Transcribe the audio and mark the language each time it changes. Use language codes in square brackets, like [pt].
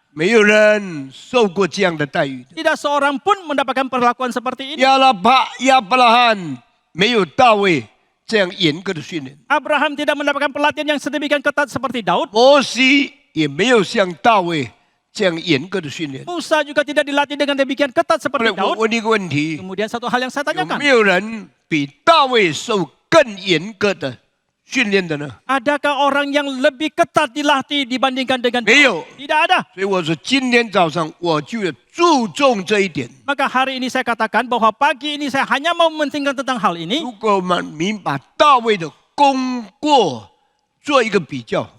[zh] 没有人受过这样的待遇的。 [id] tidak seorang pun mendapatkan perlakuan seperti ini. [zh] 亚伯拉罕没有大卫这样严格的训练， [id] Abraham tidak mendapatkan pelatihan yang sedemikian ketat seperti Daud. [zh] 摩西也没有像大卫这样严格的训练。 [id] Musa juga tidak dilatih dengan demikian ketat seperti [zh] 来我 [id] Daud. [zh] 问你一个问题： [id] Kemudian satu hal yang saya [zh] 有 [id] tanyakan, [zh] 没有人比大卫受更严格的训练的呢？ [id] adakah orang yang lebih ketat dilatih dibandingkan dengan [zh] 没有。 [id] Tidak ada. [zh] 所以我说，今天早上我就要注重这一点。 [id] Maka hari ini saya katakan bahwa pagi ini saya hanya mau mementingkan tentang hal ini. [zh] 如果我们把大卫的功过做一个比较，